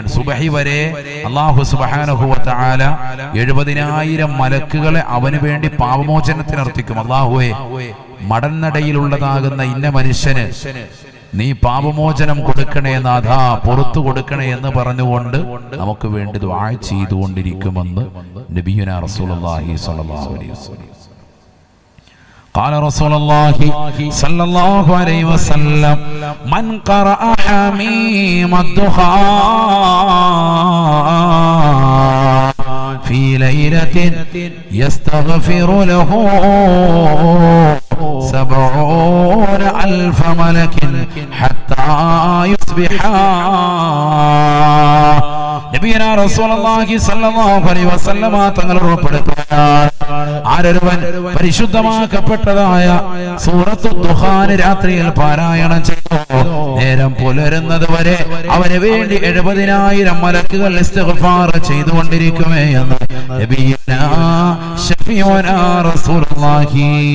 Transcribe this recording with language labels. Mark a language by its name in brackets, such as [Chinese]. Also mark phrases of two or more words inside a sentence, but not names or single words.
[Malayalam] സുബഹി വരെ [Arabic] الله سبحانه وتعالى [Malayalam] 70,000 മലക്കുകളെ അവന് വേണ്ടി പാപമോചനത്തിനർത്തിക്കും. അല്ലാഹുവേ, മടന്നടയിലുള്ളതാകുന്ന ഇന്ന മനുഷ്യന് നീ പാപമോചനം കൊടുക്കണേ നാഥാ, പുറത്തു കൊടുക്കണേ എന്ന് പറഞ്ഞുകൊണ്ട് നമുക്ക് വേണ്ടി ദുആ ചെയ്തുകൊണ്ടിരിക്കുമെന്ന് [Arabic] نبينا رسول الله صلى الله عليه وسلم. قال رسول الله صلى الله عليه وسلم من قرأ حميم الدخان في ليلة يستغفر له 70,000 ملك حتى يصبحا. نبينا رسول الله صلى الله عليه وسلم [Malayalam] തങ്ങൾ ഉറപ്പെടുത്തുകയാണ്, ആരൊരുവൻ പരിശുദ്ധമാക്കപ്പെട്ടതായ സൂറത്തു ദുഖാൻ രാത്രിയിൽ പാരായണം ചെയ്തു, നേരം പുലരുന്നത് വരെ അവന് വേണ്ടി 70,000 മലക്കുകൾ ഇസ്തിഗ്ഫാർ ചെയ്തുകൊണ്ടിരിക്കുമേ എന്ന് [Arabic] نبينا شفيعنا رسول الله.